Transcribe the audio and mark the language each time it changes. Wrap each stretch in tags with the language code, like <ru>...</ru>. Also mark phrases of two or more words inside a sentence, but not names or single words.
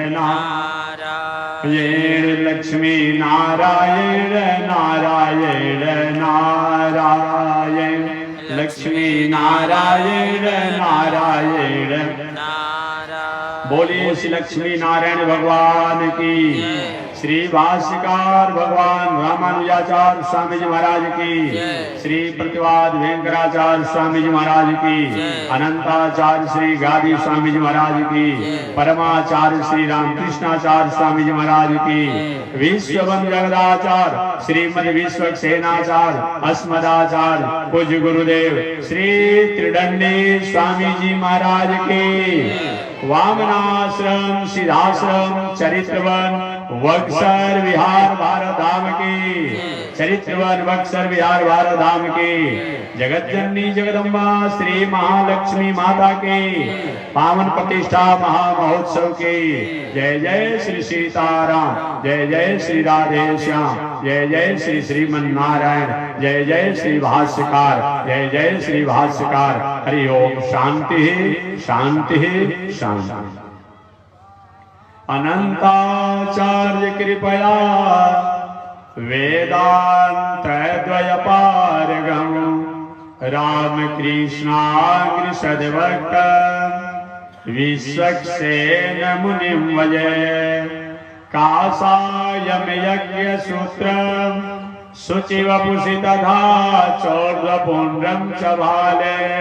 <hi>नारायण, लक्ष्मी नारायण नारायण नारायण, लक्ष्मी नारायण नारायण नारायण। बोलिए श्री लक्ष्मी नारायण भगवान की, श्री भाष्यकार भगवान रामानुजाचार्य स्वामी जी महाराज की, श्री प्रतिवाद वेंकटाचार्य स्वामी जी महाराज की, अनंताचार्य श्री गादी स्वामी जी महाराज की, परमाचार्य श्री रामकृष्णाचार्य स्वामी जी महाराज की, विश्वबंधु जगदाचार्य श्रीमद विश्वक्सेनाचार्य अस्मदाचार्य पूज्य गुरुदेव श्री त्रिदंडी स्वामी जी महाराज की, वामनाश्रम सिद्धाश्रम चरित्रवन बक्सर विहार भारत धाम की, चरित्रवन बक्सर विहार भारत धाम की, जगत जननी जगदम्बा श्री महालक्ष्मी माता की पावन प्रतिष्ठा महामहोत्सव की जय जय श्री सीताराम, जय जय श्री राधे श्याम, जय जय श्री श्रीमन नारायण, जय जय श्री भाष्यकार, जय जय श्री भाष्यकार। हरि ओम। शांति शांति शांति।</hi> <sa>अनंताचार्य कृपया वेदांत कृष्णाग्रसद्भक्त विश्वक्सेन मुनिं वये कासायम यज्ञसूत्र शुचिवपुषि तथा चौर्ध्वपुण्ड्रं च भाले</sa>